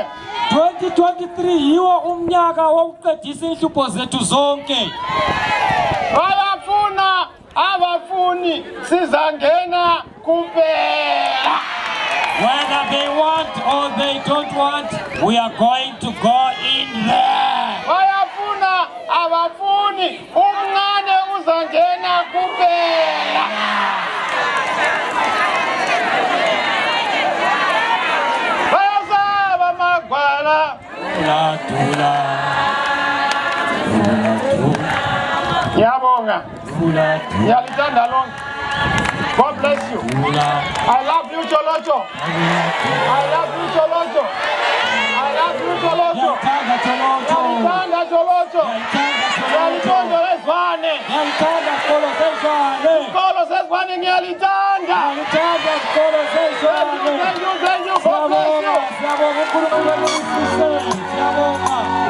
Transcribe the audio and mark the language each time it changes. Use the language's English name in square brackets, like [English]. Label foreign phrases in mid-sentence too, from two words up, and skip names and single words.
[North Ndebele] 2023 yiwo umnyaka wokuqedisa inhlupho zethu zonke. Bayafuna abafuni sizangena kuphela. [English] Whether they want or they don't want, we are going to go in there. [North Ndebele] Bayafuna abafuni umncane uzangena kuphela. Bayasaba magwala. Dula. Yabonga. Yalithanda lonke. [English] God bless you. I love you, Tsholotsho. I love you, Tsholotsho. I love you, Tsholotsho. [North Ndebele] Yalithanda Tsholotsho. Yalithanda leswane. Isikolo seswane ngiyalithanda. [English] Thank you. God bless you.